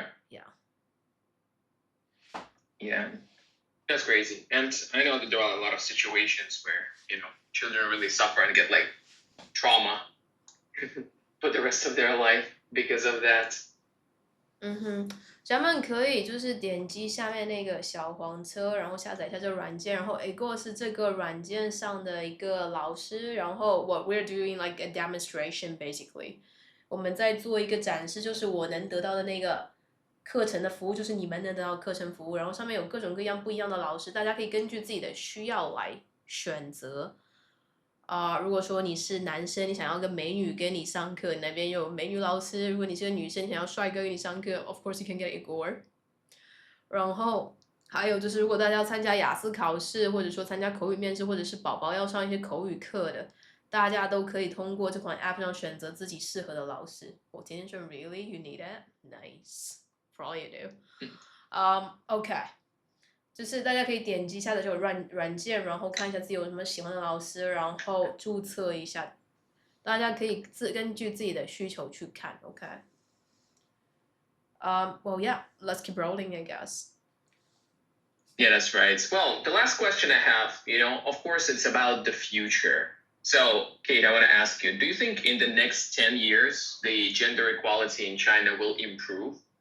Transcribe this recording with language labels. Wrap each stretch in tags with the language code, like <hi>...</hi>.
<en>Yeah. yeah. That's crazy. And I know that there are a lot of situations where, children really suffer and get like trauma for the rest of their life because of that.</en> <zh>咱们可以就是点击下面那个小黄车，然后下载一下这个软件，然后 Ego 是这个软件上的一个老师，然后</zh> <en>what we're doing like a demonstration basically，</en> <zh>我们在做一个展示，就是我能得到的那个课程的服务，就是你们能得到课程服务，然后上面有各种各样不一样的老师，大家可以根据自己的需要来选择。如果说你是男生，你想要个美女跟你上课，那边有美女老师；如果你是个女生，你想要帅哥跟你上课，</zh> <en>of course you can get Igor。</en> <zh>然后还有就是，如果大家要参加雅思考试，或者说参加口语面试，或者是宝宝要上一些口语课的，大家都可以通过这款 app 上选择自己适合的老师。我今天说</zh> <en>really you need it nice for all you do。 OK。</en> <zh>就是大家可以点击下载这个软件，然后看一下自己有什么喜欢的老师，然后注册一下。大家可以根据自己的需求去看 ，OK。</zh> <en>Well, yeah, let's keep rolling, I guess. Yeah, that's right. Well, the last question I have, of course, it's about the future. So, Kate, I want to ask you, do you think in the next 10 years, the gender equality in China will improve?</en>